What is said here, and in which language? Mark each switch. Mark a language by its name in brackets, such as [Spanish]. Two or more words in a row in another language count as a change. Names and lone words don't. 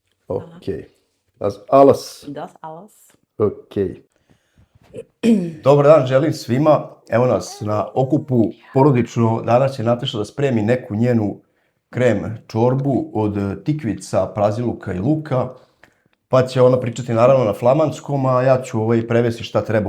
[Dutch] Oké, dat is alles. Dat is alles. Oké. [Serbian] Dobar dan, želim svima. Evo nas na okupu porodično. Danas će Nataša da spremi neku njenu krem čorbu od tikvica, praziluka i luka. Pa će ona pričati naravno na flamanskom, a ja ću prevesti šta treba.